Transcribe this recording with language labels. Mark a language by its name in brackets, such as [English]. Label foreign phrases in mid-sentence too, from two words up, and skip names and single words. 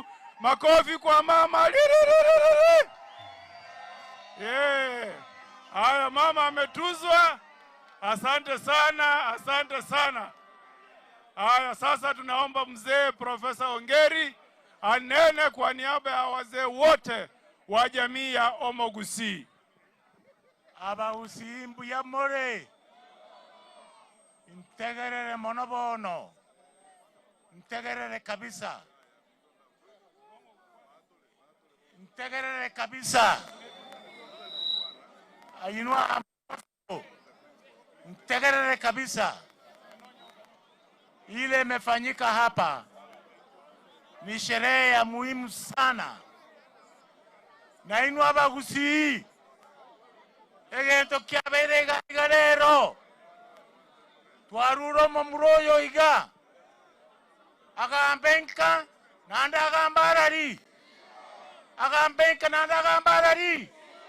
[Swahili] Makofi kwa mama. Haya mama ametuzwa. Asante sana. Haya sasa tunaomba mzee Profesa Ongeri anene kwa niaba ya wazee wote wa jamii ya Omogusi. [Gusii] Abagusi mbuya more. Integerere monobono. Integerere kabisa. Ayinua integerere kabisa. [Swahili] Ile imefanyika hapa ni sherehe ya muhimu sana. Na inua Abagusi. [Gusii] Egento kiaberega igarero. Twaruro momuroyo iga. Agambenka nanda agambarari.